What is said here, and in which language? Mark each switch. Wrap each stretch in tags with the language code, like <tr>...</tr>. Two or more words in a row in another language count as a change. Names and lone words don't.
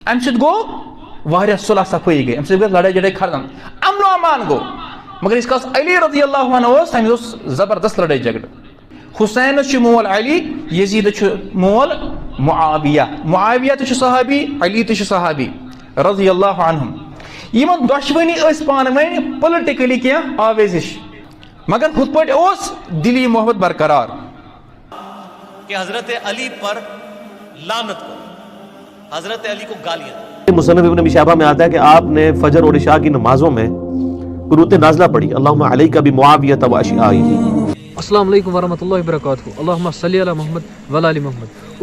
<ks>امہ سۭتۍ گوٚو واریاہ صلح صفٲیی گٔے، امہ سۭتۍ گٔے لڑٲے جڑٲے ختم، امن و امان گوٚو۔ مگر یٖتِس کالس علی</ks> <ar>رضی اللہ عنہ</ar> <ks>اوس تٔمِس اوس زبردست لڑٲے جھگڑٕ۔ حسین چھُ مول علی، یزید چھُ مول معاویہ، معاویہ تہِ چھُ صحابی، علی تہِ چھُ صحابی</ks> <ar>رضی اللہ عنہم۔</ar> <ks>یِمن دۄشوٕنی ٲسۍ پانہٕ ؤنۍ پُلٹِکلی کینٛہہ آویز ہِش، مگر ہُتھ پٲٹھۍ اوس دلی محبت برقرار</ks> <ur>کہ حضرت علی پر لعنت کرو، حضرت علی کو گالیاں دو۔ مصنف ابن ابی شیبہ میں آتا ہے کہ آپ نے فجر اور عشاء کی نمازوں میں قنوت نازلہ پڑھی،</ur> <ar>اللہم علیک بمعاویہ و اشعائہ۔ السلام علیکم ورحمۃ اللہ وبرکاتہ، اللہم صلی علی محمد وعلی آل محمد۔</ar>